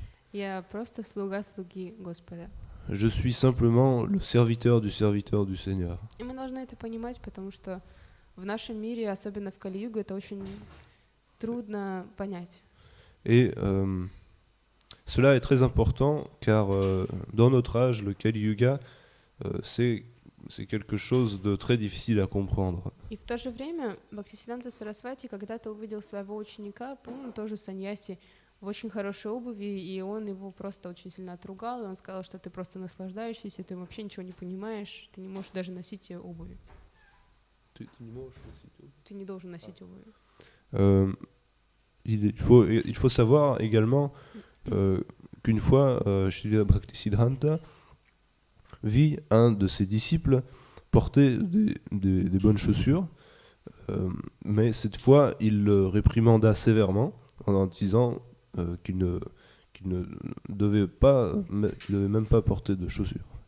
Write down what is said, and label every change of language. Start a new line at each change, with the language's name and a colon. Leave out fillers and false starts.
Russian: Я просто слуга слуги Господа.
French: Je suis simplement le serviteur du Seigneur.
Russian: И мы должны это понимать, потому что в нашем мире, особенно в Кали-югу, это очень трудно понять.
French: Et cela est très important car dans notre âge, le Kali Yuga, c'est quelque chose de très difficile à comprendre.
Russian: И в то же время Бхактисиданта Сарасвати когда-то увидел своего ученика, по-моему, тоже саньяси, в очень хорошей обуви, и он его просто очень сильно отругал, и он сказал, что ты просто наслаждающийся, ты вообще ничего не понимаешь, ты не можешь даже носить обуви. Ты не можешь носить обувь. Ты не должен носить обуви.
French: Il faut savoir également qu'une fois, Srila Bhaktisiddhanta vit un de ses disciples porter des bonnes chaussures, mais cette fois, il le réprimanda sévèrement en disant qu'il ne devait même pas porter de chaussures.